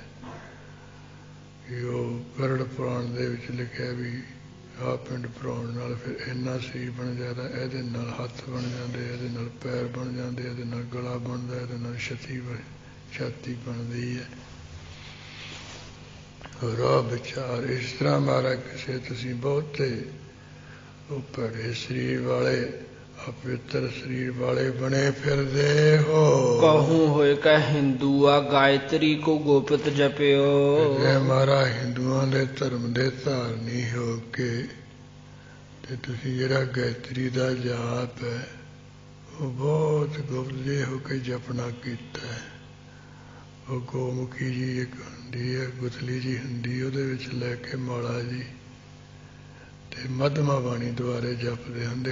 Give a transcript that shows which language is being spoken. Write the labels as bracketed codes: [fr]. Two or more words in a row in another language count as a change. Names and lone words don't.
[pa] ਕਿ ਉਹ ਗਰੜ ਪੁਰਾਣ ਦੇ ਵਿੱਚ ਲਿਖਿਆ ਵੀ ਆਹ ਪਿੰਡ ਭਰਾਉਣ ਨਾਲ ਫਿਰ ਇੰਨਾ ਸਰੀਰ ਬਣ ਜਾਂਦਾ, ਇਹਦੇ ਨਾਲ ਹੱਥ ਬਣ ਜਾਂਦੇ, ਇਹਦੇ ਨਾਲ ਪੈਰ ਬਣ ਜਾਂਦੇ, ਇਹਦੇ ਨਾਲ ਗਲਾ ਬਣਦਾ, ਇਹਦੇ ਨਾਲ ਛਾਤੀ ਬਣਦੀ ਹੈ। ਰਾਹ ਵਿਚਾਰ ਇਸ ਤਰ੍ਹਾਂ ਮਾਰਾ ਕਿਸੇ ਤੁਸੀਂ ਬਹੁਤੇ ਉਹ ਭੜੇ ਸਰੀਰ ਵਾਲੇ ਅਪਵਿੱਤਰ ਸਰੀਰ ਵਾਲੇ ਬਣੇ ਫਿਰਦੇ ਹੋ। [bra] कहूँ होए का हिंदुआ गायत्री को गोपित जपियो। [pa] ਜੇ ਮਾਰਾ ਹਿੰਦੂਆਂ ਦੇ ਧਰਮ ਦੇ ਧਾਰਨੀ ਹੋ ਕੇ ਤੇ ਤੁਸੀਂ ਜਿਹੜਾ ਗਾਇਤਰੀ ਦਾ ਜਾਪ ਹੈ ਉਹ ਬਹੁਤ ਗੁਪਤ ਜਿਹੇ ਹੋ ਕੇ ਜਪਣਾ ਕੀਤਾ ਹੈ। ਉਹ ਗੋਮੁਖੀ ਜੀ ਇੱਕ ਹੁੰਦੀ ਹੈ, ਗੁਥਲੀ ਜੀ ਹੁੰਦੀ, ਉਹਦੇ ਵਿੱਚ ਲੈ ਕੇ ਮਾਲਾ ਜੀ ਤੇ ਮੱਧਮਾ ਬਾਣੀ ਦੁਆਰੇ ਜਪਦੇ ਹੁੰਦੇ।